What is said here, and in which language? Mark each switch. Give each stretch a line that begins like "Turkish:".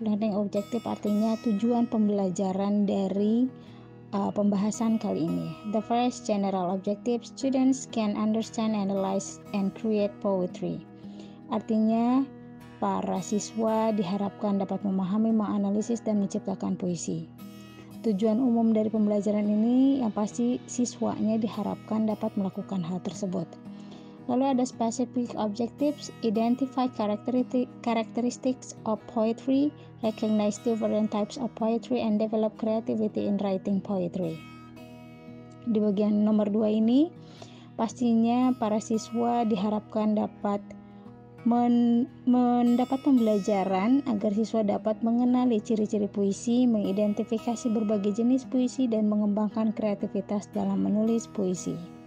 Indonesian: Learning objective artinya tujuan pembelajaran dari pembahasan kali ini.
English: The first general objective, students can understand, analyze, and create poetry.
Indonesian: Artinya, para siswa diharapkan dapat memahami, menganalisis, dan menciptakan puisi. Tujuan umum dari pembelajaran ini yang pasti siswanya diharapkan dapat melakukan hal tersebut. Lalu ada
English: specific objectives, identify characteristics of poetry, recognize different types of poetry, and develop creativity in writing poetry.
Indonesian: Di bagian nomor 2 ini, pastinya para siswa diharapkan dapat mendapat pembelajaran agar siswa dapat mengenali ciri-ciri puisi, mengidentifikasi berbagai jenis puisi, dan mengembangkan kreativitas dalam menulis puisi.